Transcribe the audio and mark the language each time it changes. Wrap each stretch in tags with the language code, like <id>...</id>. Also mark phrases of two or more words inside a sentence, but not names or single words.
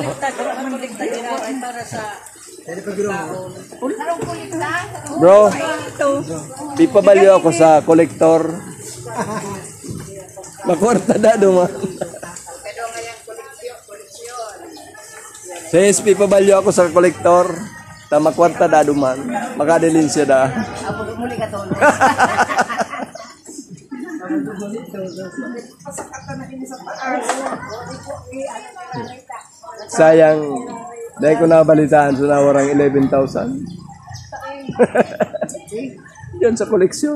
<bik>Bro, ipabalyo ako sa kolektor. Makwarta na duman. Sa SP pabalyo ako sa kolektor. Ta makwarta na duman. Makadilin siya da. Sayang, dahil ko nabalitaan sa nawarang 11,000. Yan sa koleksyon.</bik>